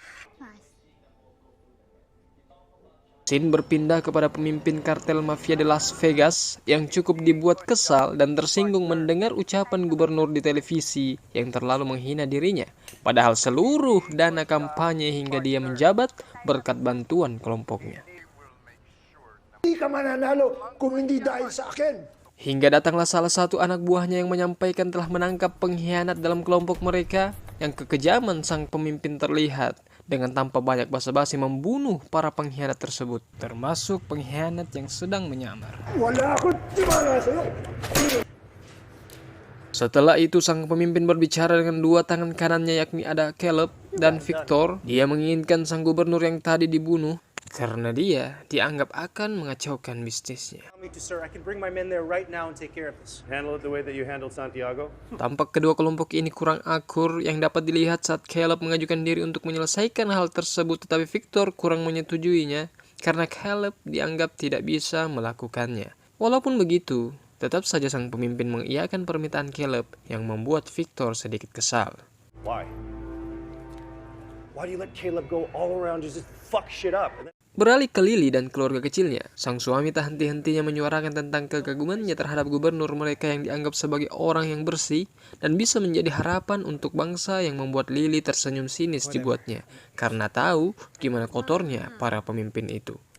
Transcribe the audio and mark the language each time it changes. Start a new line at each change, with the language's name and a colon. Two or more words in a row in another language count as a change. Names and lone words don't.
Indonesian: Scene berpindah kepada pemimpin kartel mafia di Las Vegas yang cukup dibuat kesal dan tersinggung mendengar ucapan gubernur di televisi yang terlalu menghina dirinya. Padahal seluruh dana kampanye hingga dia menjabat berkat bantuan kelompoknya.
Filipino: Hindi ka mananalo kung hindi dahil sa akin.
Indonesian: Hingga datanglah salah satu anak buahnya yang menyampaikan telah menangkap pengkhianat dalam kelompok mereka, yang kekejaman sang pemimpin terlihat dengan tanpa banyak basa-basi membunuh para pengkhianat tersebut, termasuk pengkhianat yang sedang menyamar.
Filipino: Wala akong tiwala sa'yo.
Indonesian: Setelah itu sang pemimpin berbicara dengan dua tangan kanannya, yakni ada Caleb dan Victor. Dia menginginkan sang gubernur yang tadi dibunuh karena dia dianggap akan mengacaukan bisnisnya. Tampak kedua kelompok ini kurang akur yang dapat dilihat saat Caleb mengajukan diri untuk menyelesaikan hal tersebut, tetapi Victor kurang menyetujuinya karena Caleb dianggap tidak bisa melakukannya. Walaupun begitu, tetap saja sang pemimpin mengiyakan permintaan Caleb yang membuat Victor sedikit kesal.
English: Why do you let Caleb go all around just fuck shit up?
Indonesian: Beralih ke Lily dan keluarga kecilnya, sang suami tak henti-hentinya menyuarakan tentang kekagumannya terhadap gubernur mereka yang dianggap sebagai orang yang bersih dan bisa menjadi harapan untuk bangsa, yang membuat Lily tersenyum sinis dibuatnya karena tahu gimana kotornya para pemimpin itu.